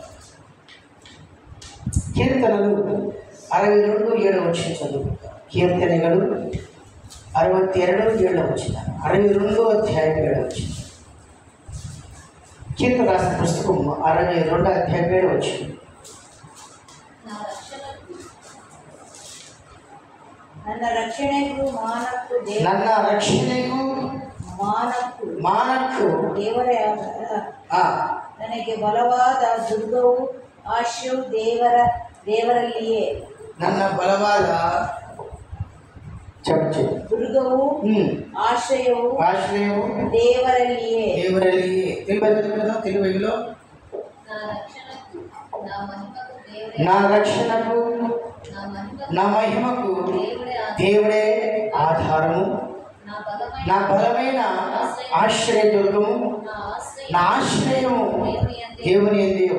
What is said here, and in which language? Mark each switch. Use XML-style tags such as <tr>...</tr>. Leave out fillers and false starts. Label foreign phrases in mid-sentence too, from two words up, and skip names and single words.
<te>కీర్తనలు 62:7 చదువు. కీర్తనలు 62:7 62 అధ్యాయం 7. కీర్తన రాసిన పుస్తకం 62 అధ్యాయం 7.</te> <kn>ನನ್ನ ರಕ್ಷಣೆಗೂ ಮಾನಕ್ಕೂ ದೇವರೇ ನನಗೆ ಬಲವಾದ ದುರ್ಗವು ಆಶ್ರಯವು ದೇವರಲ್ಲಿಯೇ. ನನ್ನ ಬಲವಾದ ದುರ್ಗವು ಆಶ್ರಯವು ದೇವರಲ್ಲಿಯೇ.</kn> <te>తెలుగులో నా రక్షణకు నా మహిమకు దేవుడే ఆధారము, నా బలమైన ఆశ్రయదుర్గము, నా ఆశ్రయము దేవుని యందు.</te>